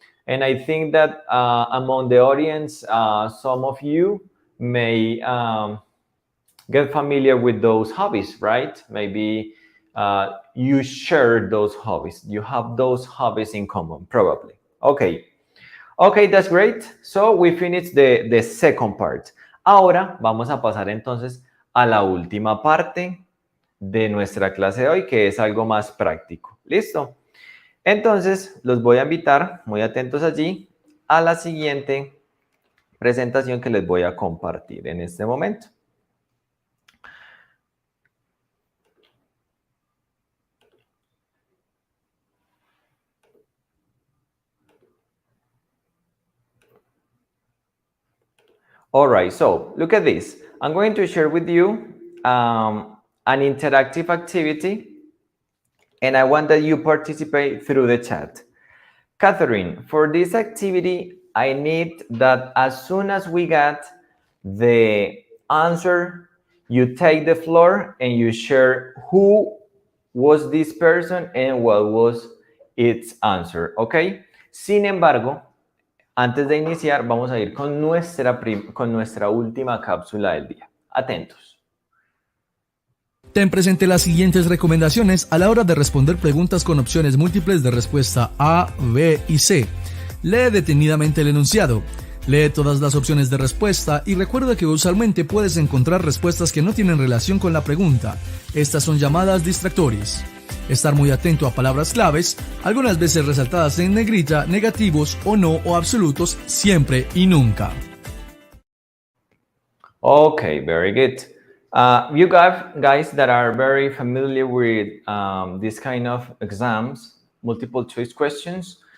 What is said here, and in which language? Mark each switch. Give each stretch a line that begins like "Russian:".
English: And I think that among the audience, some of you may get familiar with those hobbies, right? Maybe you share those hobbies. You have those hobbies in common, probably. Okay. Okay, that's great. So we finished the second part.
Spanish: Ahora vamos a pasar entonces a la última parte de nuestra clase de hoy, que es algo más práctico. ¿Listo? Entonces, los voy a invitar, muy atentos allí, a la siguiente presentación que les voy a compartir en este momento.
English: All right, so look at this. I'm going to share with you an interactive activity, and I want that you participate through the chat. Katherine, for this activity, I need that as soon as we get the answer, you take the floor and you share who was this person and what was its answer, okay?
Spanish: Sin embargo, antes de iniciar, vamos a ir con nuestra última cápsula del día. Atentos. Ten presente las siguientes recomendaciones a la hora de responder preguntas con opciones múltiples de respuesta A, B y C. Lee detenidamente el enunciado. Lee todas las opciones de respuesta y recuerda que usualmente puedes encontrar respuestas que no tienen relación con la pregunta. Estas son llamadas distractores. Estar muy atento a palabras claves, algunas veces resaltadas en negrita, negativos o no o absolutos, siempre y nunca.
English: Okay, very good. You guys that are very familiar with this kind of exams, multiple choice questions,